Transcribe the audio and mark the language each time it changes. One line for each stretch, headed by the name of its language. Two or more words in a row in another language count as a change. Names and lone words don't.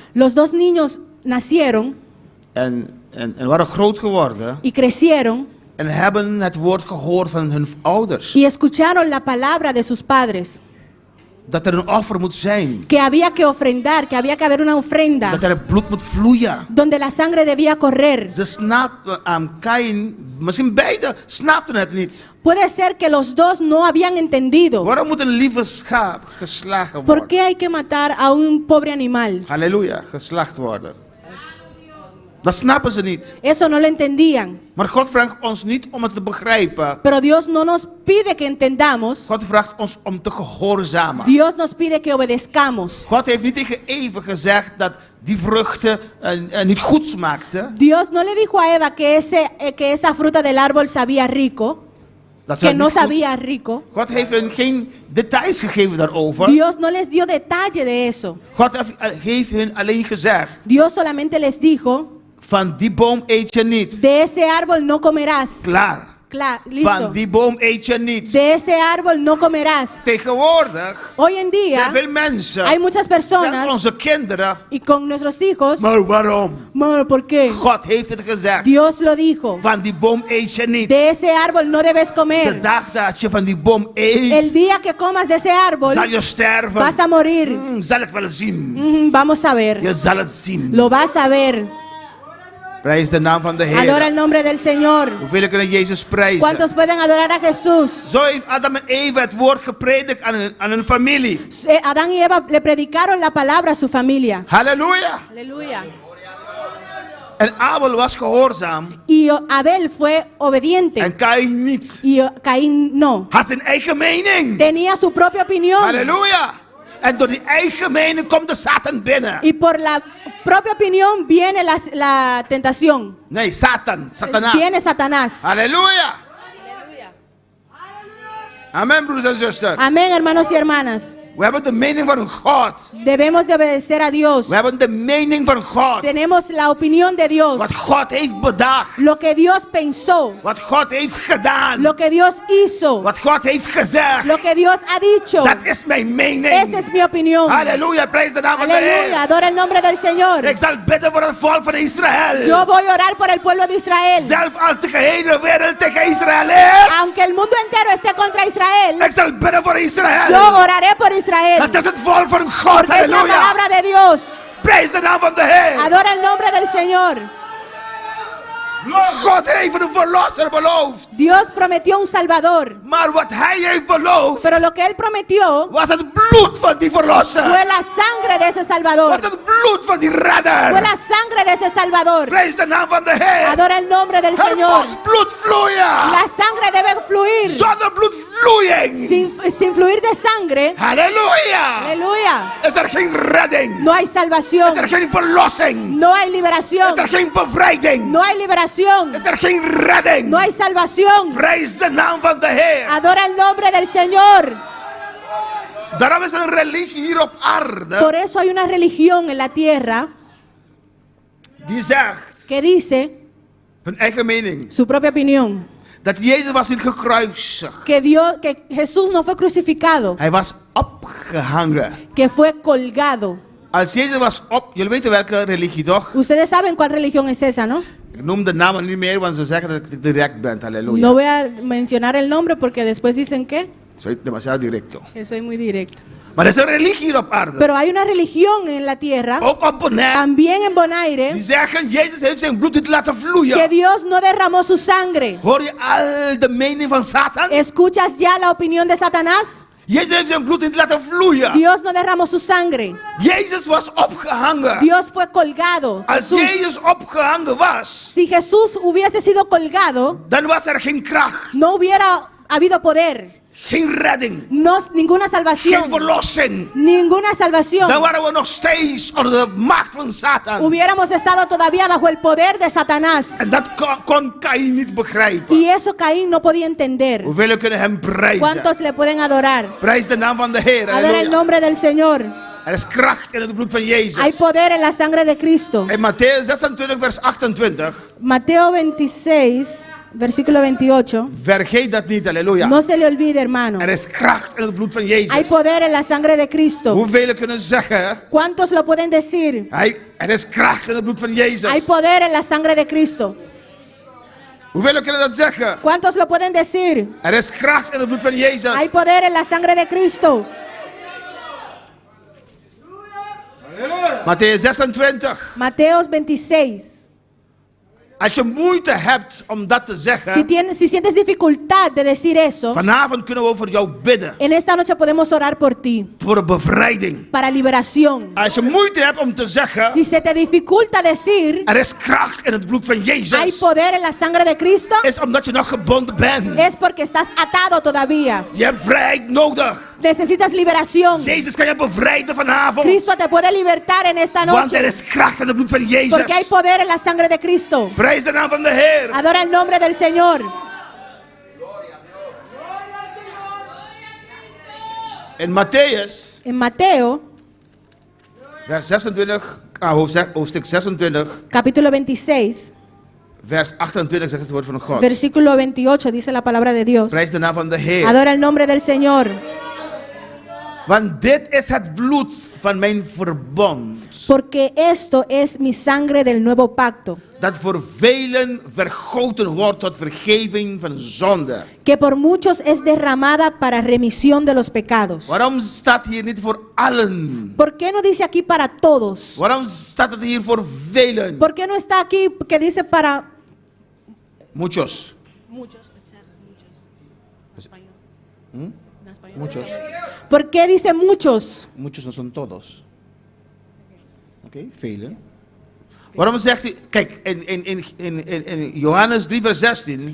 Spanish: Los dos niños nacieron
Dutch: en waren groot geworden
Spanish: y crecieron
Dutch: en hebben het woord gehoord van hun ouders.
Spanish: y escucharon la palabra de sus padres.
Dutch: Dat er een offer moet zijn.
Spanish: Que había que ofrendar, que había que haber una ofrenda.
Dutch: Dat er bloed moet vloeien.
Spanish: Donde la sangre debía correr.
Dutch: Ze snapten aan Caïn, misschien beide snapten het niet.
Spanish: Puede ser que los dos no habían entendido.
Dutch: Waarom moet een lieve schaap geslagen
Spanish: ¿Por
Dutch: worden?
Spanish: qué hay que matar a un pobre animal?
Dutch: Halleluja, geslacht worden. Dat snappen ze niet.
Spanish: Eso no lo entendían.
Dutch: Maar God vraagt ons niet om het te begrijpen.
Spanish: Pero Dios no nos pide que entendamos.
Dutch: God vraagt ons om te gehoorzamen.
Spanish: Dios nos pide que obedezcamos.
Dutch: God heeft niet tegen Eva gezegd dat die vruchten niet goed smaakten.
Spanish: Dios no le dijo a Eva que esa fruta del árbol sabía rico.
Dutch: Dat
Spanish: Que
Dutch: ze
Spanish: no
Dutch: niet goed-
Spanish: sabía rico.
Dutch: God heeft hen geen details gegeven daarover.
Spanish: Dios no les dio detalle de eso.
Dutch: God heeft hen alleen gezegd:
Spanish: Dios solamente les dijo,
Dutch: van die boom eet je niet.
Spanish: de ese árbol no comerás.
Dutch: Klaar.
Spanish: Listo.
Dutch: Van die boom eet je niet.
Spanish: De ese árbol no comerás.
Dutch: Tegenwoordig
Spanish: Hoy en día
Dutch: zijn veel mensen,
Spanish: hay muchas
Dutch: zijn
Spanish: personas
Dutch: onze kinderen.
Spanish: y con nuestros hijos.
Dutch: Maar waarom?
Spanish: ¿Por qué?
Dutch: God heeft het gezegd.
Spanish: Dios lo dijo.
Dutch: Van die boom eet je niet.
Spanish: De ese árbol no debes
Dutch: De
Spanish: comer.
Dutch: dag dat je van die boom
Spanish: El
Dutch: eet,
Spanish: día que comas de ese árbol
Dutch: zal je sterven.
Spanish: vas a morir.
Dutch: Zal ik wel zien.
Spanish: Vamos a ver.
Dutch: Je zal het zien.
Spanish: Lo vas a ver.
Dutch: Prijs de naam van de
Spanish: Adora el
Dutch: Heer.
Spanish: nombre del Señor.
Dutch: Hoeveel kunnen Jezus prijzen?
Spanish: ¿Cuántos pueden adorar a Jesús?
Dutch: Zo heeft Adam en Eva het woord gepredikt aan hun familie.
Spanish: Adán y Eva le predicaron la palabra a su familia.
Dutch: Halleluja.
Spanish: Aleluya.
Dutch: En Abel was gehoorzaam
Spanish: Y Abel fue obediente.
Dutch: en Caïn niet.
Spanish: Y Caín no.
Dutch: Had zijn eigen mening.
Spanish: Tenía su propia opinión.
Dutch: Halleluja. En door die eigen mening komt de Satan binnen.
Spanish: Y por la propia opinión viene la tentación.
Dutch: Nee, Satanás.
Spanish: Viene Satanás.
Dutch: Halleluja. Amen, broeders en zusters.
Spanish: Amén, hermanos y hermanas.
Dutch: We hebben de mening van God.
Spanish: Debemos de obedecer a Dios.
Dutch: We hebben de mening van God.
Spanish: Tenemos la opinión de Dios.
Dutch: Wat God heeft bedacht.
Spanish: Lo que Dios pensó.
Dutch: Wat God heeft gedaan.
Spanish: Lo que Dios hizo.
Dutch: Wat God heeft gezegd.
Spanish: Lo que Dios ha dicho.
Dutch: Dat is mijn mening.
Spanish: Esa es mi opinión.
Dutch: Halleluja, prijs de naam van de
Spanish: Aleluya,
Dutch: Heer.
Spanish: adora el nombre del Señor.
Dutch: Ik zal bidden voor het volk van Israël.
Spanish: Yo voy a orar por el pueblo de Israel.
Dutch: Zelf als de gehele wereld tegen Israël is.
Spanish: Aunque el mundo entero esté contra Israel,
Dutch: Ik zal bidden voor Israël.
Spanish: yo oraré por Israel.
Dutch: Het is het volk van God.
Spanish: Porque es la
Dutch: Halleluja.
Spanish: palabra de Dios.
Dutch: Prijs de naam van de Heer.
Spanish: Adora el nombre del Señor.
Dutch: God heeft een verlosser beloofd.
Spanish: Dios prometió un Salvador.
Dutch: Maar wat hij heeft beloofd
Spanish: Pero lo que Él prometió
Dutch: was het bloed van die verlosser.
Spanish: fue la sangre de ese Salvador.
Dutch: Was het bloed van die redder.
Spanish: Fue la sangre de ese Salvador.
Dutch: Prijs de naam van de Heer.
Spanish: Adora el nombre del
Dutch: Er
Spanish: Señor.
Dutch: moest bloed vloeien.
Spanish: La sangre debe fluir.
Dutch: Zonder bloedvloeiing.
Spanish: Sin fluir de sangre.
Dutch: Halleluja.
Spanish: Aleluya.
Dutch: Is er geen redding.
Spanish: No hay salvación.
Dutch: Is er geen verlossing.
Spanish: No hay liberación.
Dutch: Is er geen bevrijding.
Spanish: No hay liberación.
Dutch: Is er geen redding.
Spanish: No hay salvación.
Dutch: Prijs de naam van de Heer.
Spanish: Adora el nombre del Señor.
Dutch: Daarom is een religie hier op aarde
Spanish: Por eso hay una religión en la tierra
Dutch: die zegt,
Spanish: que dice
Dutch: hun eigen mening,
Spanish: su propia opinión.
Dutch: dat Jezus was niet gekruisigd.
Spanish: Que Jesús no fue crucificado,
Dutch: Hij was opgehangen.
Spanish: que fue colgado.
Dutch: Als Jezus was jullie weten welke religie toch?
Spanish: Ustedes saben cuál religión es esa, ¿no?
Dutch: Ik noem de namen niet meer, want ze zeggen dat ik direct ben. Halleluja.
Spanish: No voy a mencionar el nombre porque después dicen que Soy demasiado directo. soy muy directo.
Dutch: Maar er is een religie hier op aarde.
Spanish: Pero hay una religión en la tierra,
Dutch: Ook op Bonaire.
Spanish: también en Bonaire,
Dutch: Die zeggen, Jezus heeft zijn bloed niet laten vloeien.
Spanish: que Dios no derramó su sangre.
Dutch: Hoor je al de mening van Satan?
Spanish: ¿Escuchas ya la opinión de Satanás?
Dutch: Jezus heeft zijn bloed niet laten vloeien.
Spanish: Dios no derramó su sangre.
Dutch: Jezus was opgehangen.
Spanish: Dios fue colgado.
Dutch: Als
Spanish: Jesús.
Dutch: Jezus opgehangen was,
Spanish: Si Jesús hubiese sido colgado,
Dutch: dan was er geen kracht,
Spanish: no hubiera habido poder,
Dutch: geen redding,
Spanish: ninguna
Dutch: geen
Spanish: salvación,
Dutch: verlossing.
Spanish: ninguna salvación.
Dutch: Dan waren we nog steeds onder de macht van Satan.
Spanish: Hubiéramos estado todavía bajo el poder de Satanás.
Dutch: En dat kon Caïn niet begrijpen.
Spanish: Y eso Caín no podía entender.
Dutch: Hoeveel kunnen hem prijzen?
Spanish: ¿Cuántos le pueden adorar?
Dutch: Prijs de naam van de Heer.
Spanish: Adora el
Dutch: Halleluja.
Spanish: nombre del Señor.
Dutch: Er is kracht in het bloed van Jezus.
Spanish: Hay poder en la sangre de Cristo.
Dutch: In Matthäus 26 vers 28.
Spanish: Mateo 26, versículo 28.
Dutch: Vergeet dat niet, halleluja.
Spanish: No se le olvide, hermano.
Dutch: Er is kracht in het bloed van Jezus.
Spanish: Hay poder en la sangre de Cristo.
Dutch: Hoeveel kunnen zeggen?
Spanish: ¿Cuántos lo pueden decir?
Dutch: Er is kracht in het bloed van Jezus.
Spanish: Hay poder en la sangre de Cristo.
Dutch: Hoeveel kunnen dat zeggen?
Spanish: ¿Cuántos lo pueden decir?
Dutch: Er is kracht in het bloed van Jezus.
Spanish: Hay poder en la sangre de Cristo.
Dutch: Matthäus 26.
Spanish: Mateo 26.
Dutch: Als je moeite hebt om dat te zeggen,
Spanish: Si sientes dificultad de decir eso,
Dutch: vanavond kunnen we voor jou bidden.
Spanish: en esta noche podemos orar por ti,
Dutch: Voor bevrijding.
Spanish: para liberación.
Dutch: Als je moeite hebt om te zeggen,
Spanish: Si se te dificulta decir,
Dutch: er is kracht in het bloed van
Spanish: hay
Dutch: Jezus,
Spanish: poder en la sangre de Cristo,
Dutch: is omdat je nog gebonden bent.
Spanish: es porque estás atado todavía.
Dutch: Je hebt vrijheid nodig.
Spanish: Necesitas liberación.
Dutch: Jezus kan je bevrijden vanavond.
Spanish: Cristo te puede libertar en esta
Dutch: Want er
Spanish: noche,
Dutch: is kracht in het bloed van Jezus.
Spanish: porque hay poder en la sangre de Cristo.
Dutch: Prijs de naam van de Heer.
Spanish: Adora el nombre del Señor.
Dutch: In Matthäus,
Spanish: En Mateo,
Dutch: vers 26, hoofdstuk 26,
Spanish: capítulo 26,
Dutch: vers 28 zegt het woord van God.
Spanish: versículo 28, dice la palabra de Dios.
Dutch: Prijs de naam van de Heer.
Spanish: Adora el nombre del Señor.
Dutch: Want dit is het bloed van mijn verbond,
Spanish: Porque esto es mi sangre del nuevo pacto,
Dutch: dat voor velen vergoten wordt tot vergeving van zonde.
Spanish: que por muchos es derramada para remisión de los pecados.
Dutch: Waarom staat hier niet voor allen?
Spanish: ¿Por qué no dice aquí para todos?
Dutch: Waarom staat het hier voor velen?
Spanish: ¿Por qué no está aquí que dice para Muchos. muchos? Muchos. ¿Por qué dice muchos? Muchos no son todos.
Dutch: Oké, velen. Waarom zegt hij, kijk, in Johannes 3 vers 16,